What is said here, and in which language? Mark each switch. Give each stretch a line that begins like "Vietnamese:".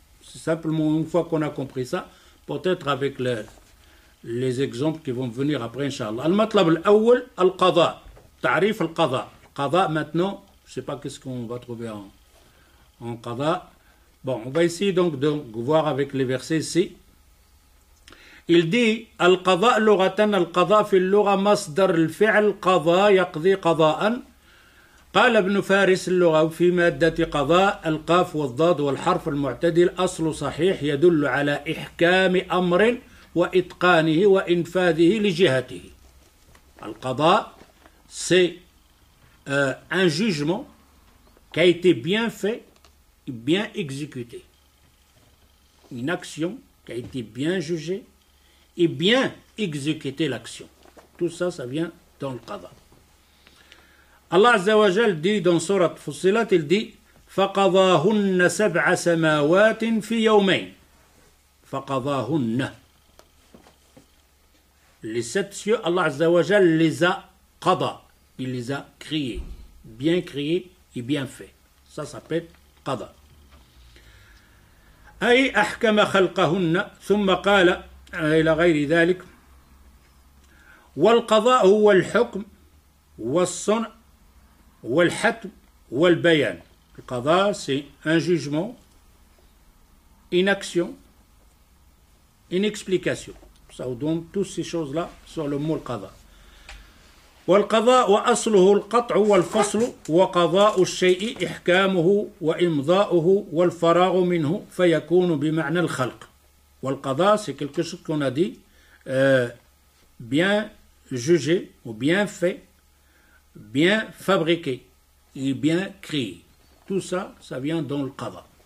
French: C'est simplement une fois qu'on a compris ça, peut-être avec les exemples qui vont venir après, Inch'Allah.
Arabic: Al-matlab al-awwal, al-qada. Ta'rif al-qada.
French: Qada, maintenant, je ne sais pas qu'est-ce qu'on va trouver en qada. Bon, on va essayer donc de voir avec les versets ici. Il dit
Arabic: القضاء لغة القضاء في اللغة مصدر الفعل قضى يقضي قضاء قال ابن فارس اللغوي في مادة قضاء القاف والضاد والحرف المعتدل أصل صحيح يدل على إحكام أمر وإتقانه وإنفاذه لجهته.
French: القضاء c'est un jugement qui a été bien fait et bien exécuté. Une action qui a été bien jugée et bien exécuter l'action. Tout ça, ça vient dans le qada. Allah Azza wa Jal dit dans Surat Fussilat, il dit
Arabic: فَقَضَاهُنَّ سَبْعَ سَمَاوَاتٍ فِي يَوْمَيْنِ فَقَضَاهُنَّ.
French: Les 7 cieux, Allah Azza wa Jal les a qada. Il les a créés, bien créés et bien faits. Ça s'appelle qada.
Arabic: أي أحكم خلقهن ثم قال إلى غير ذلك والقضاء هو الحكم والصنع والحتم والبيان.
French: Le qada c'est un jugement, une action, une explication. Ça vous donne toutes ces choses-là sur le mot qada.
Arabic: والقضاء وأصله القطع والفصل وقضاء الشيء إحكامه وإمضاؤه والفراغ منه فيكون بمعنى الخلق.
French: والقضاء c'est quelque chose qu'on a dit bien jugé ou bien fait, bien fabriqué et bien créé. Tout ça, ça vient dans le qada.